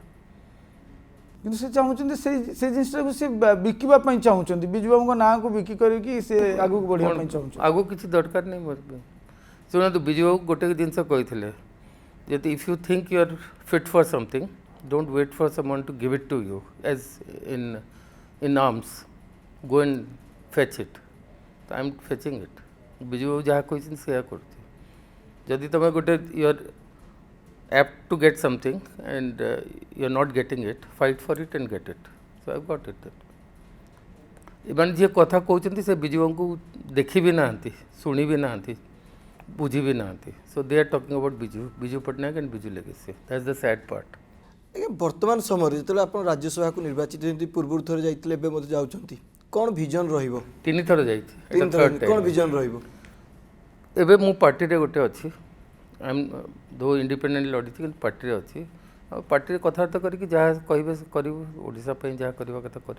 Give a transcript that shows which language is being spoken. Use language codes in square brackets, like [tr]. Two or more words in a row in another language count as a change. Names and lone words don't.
[or] କିନ୍ତୁ ସେ ଚାହୁଁଛନ୍ତି ସେ ଜିନିଷଟାକୁ ସେ ବିକିବା ପାଇଁ ଚାହୁଁଛନ୍ତି ବିଜୁ ବାବୁଙ୍କ ନାଁକୁ ବିକି କରିକି ସେ ଆଗକୁ ବଢ଼ିବା ପାଇଁ ଚାହୁଁଛନ୍ତି। ଆଗକୁ କିଛି ଦରକାର ନାହିଁ ମୋର ପାଇଁ। ଶୁଣନ୍ତୁ ବିଜୁ ବାବୁ ଗୋଟେ ଜିନିଷ କହିଥିଲେ ଯଦି [en] if you think you are fit for something don't wait for someone to give it to you as in arms go and fetch it so I am fetching it [or] ବିଜୁ ବାବୁ ଯାହା କହିଛନ୍ତି ସେୟା କରୁଛି। ଯଦି ତୁମେ ଗୋଟେ [en] you are apt to get something and you are not getting it fight for it and get it so I got it। [or] ଏମାନେ ଯିଏ କଥା କହୁଛନ୍ତି ସେ ବିଜୁ ବାବୁଙ୍କୁ ଦେଖି ବି ନାହାନ୍ତି ଶୁଣି ବି ନାହାନ୍ତି ବୁଝି ବି ନାହାନ୍ତି [en] so they are talking about [or] ବିଜୁ ପଟ୍ଟନାୟକ [en] and ବିଜୁ legacy that's the sad part। [or] ଆଜ୍ଞା ବର୍ତ୍ତମାନ ସମୟରେ ଯେତେବେଳେ ଆପଣ ରାଜ୍ୟସଭାକୁ ନିର୍ବାଚିତ ଯେମିତି ପୂର୍ବରୁ ଥରେ ଯାଇଥିଲେ ଏବେ ମଧ୍ୟ ଯାଉଛନ୍ତି କ'ଣ ଭିଜନ୍ ରହିବ? 3 ଥର ଯାଇଛି କ'ଣ ଭିଜନ୍ ରହିବ? ଏବେ ମୁଁ ପାର୍ଟିରେ ଗୋଟେ ଅଛି [en] I am though independent [or] ଲଢ଼ିଛି କିନ୍ତୁ ପାର୍ଟିରେ ଅଛି ଆଉ ପାର୍ଟିରେ କଥାବାର୍ତ୍ତା କରିକି ଯାହା କହିବେ କରିବୁ ଓଡ଼ିଶା ପାଇଁ ଯାହା କରିବା କଥା କରିବୁ।